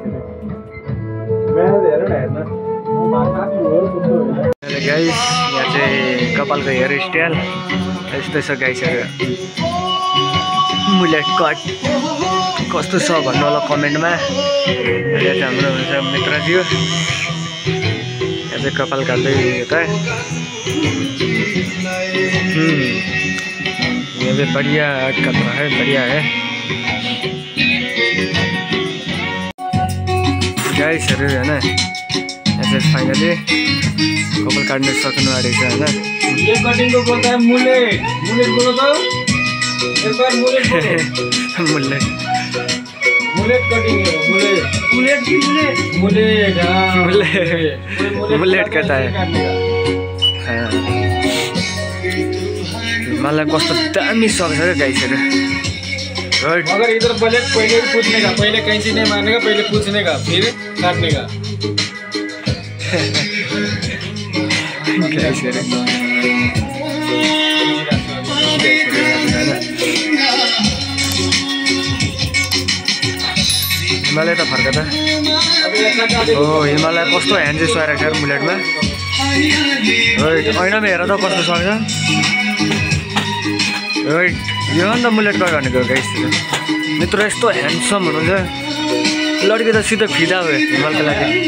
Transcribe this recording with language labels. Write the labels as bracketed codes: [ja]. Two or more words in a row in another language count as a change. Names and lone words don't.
[ne] गाइस यहाँ चाहिँ कपालको [en] hair style [ne] यस्तो छ गाइसहरू [en] mullet cut [ne] कस्तो छ भन्नु होला कमेन्टमा यहाँ चाहिँ हाम्रो हुन्छ मित्रज्यू यहाँ चाहिँ कपाल काट्दै यता [hi] ये भी बढ़िया कट रहा है बढ़िया है [ne] गाइसहरू होइन यहाँ चाहिँ फाइनली कपाल काट्नु सक्नु आँटेको छ होइन [hi] ये कटिंग को बोलता है मुलेट मुलेट बोलो तो एक बार मुलेट मुलेट मुलेट कटिंग है मुलेट मुलेट की मुलेट मुलेट हाँ मुलेट कहता है [ne] मलाई कस्तो दामी सक्छ क्या गाइसहरू [hi] मगर इधर ब्लेड पहले ही पूछने का पहले कैंची नहीं मारने का पहले पूछने का फिर काटने का [ne] हिमालय त फर्क त हो हिमालय कस्तो ह्यान्ड चाहिँ सुहाएर छ मुलेटमा ऐनामा हेर त कस्तो सक्छ यो अन्त [en] mullet cut [ne] भनेको गाइस मित्र यस्तो ह्यान्डसम हुनुहुन्छ लड्की त सिधै फिदा भयो हिमालको लागि